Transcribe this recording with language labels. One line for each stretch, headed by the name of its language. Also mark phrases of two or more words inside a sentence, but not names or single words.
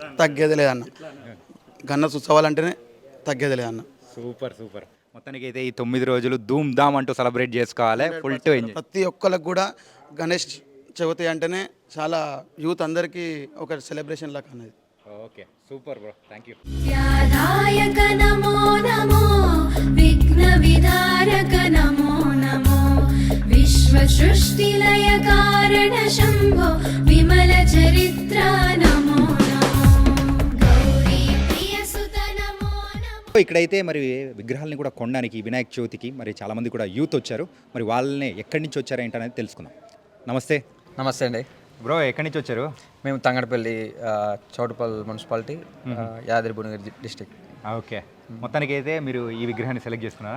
Telugu: తగ్గేది లేదన్న. గన్నస్ ఉత్సవాలంటేనే తగ్గేది లేదన్న.
English: super super.
Telugu: మొత్తానికి అయితే ఈ 9 రోజులు
Hindi: धूम धाम
Telugu: అంటూ సెలబ్రేట్ చేసుకోవాలి,
English: full to enjoy.
Telugu: ప్రతి ఒక్కరికి కూడా గణేష్ చవితి అంటేనే చాలా యూత్ అందరికీ ఒక సెలబ్రేషన్ లాగా అనేది.
English: Okay, super bro, thank you.
Sanskrit: व्याधायक नमो नमो विघ्नविधारक नमो नमो विश्वसृष्टिलय कारण शम्भो विमलचरित्र नमो नमो गौरी प्रियसुत नमो नमो.
Telugu: ఇక్కడైతే మరి విగ్రహాలని కూడా కొనడానికి వినాయక చవితికి మరి చాలామంది కూడా యూత్ వచ్చారు. మరి వాళ్ళని ఎక్కడి నుంచి వచ్చారు ఏంటనేది తెలుసుకుందాం. నమస్తే. నమస్తే అండి. బ్రో, ఎక్కడి నుంచి వచ్చారు? మేము తంగడపల్లి, చౌటుపల్ మున్సిపాలిటీ, యాదాద్రి భువనగిరి డిస్టిక్. ఓకే. మొత్తానికి అయితే మీరు ఈ విగ్రహాన్ని సెలెక్ట్ చేసుకున్నారా?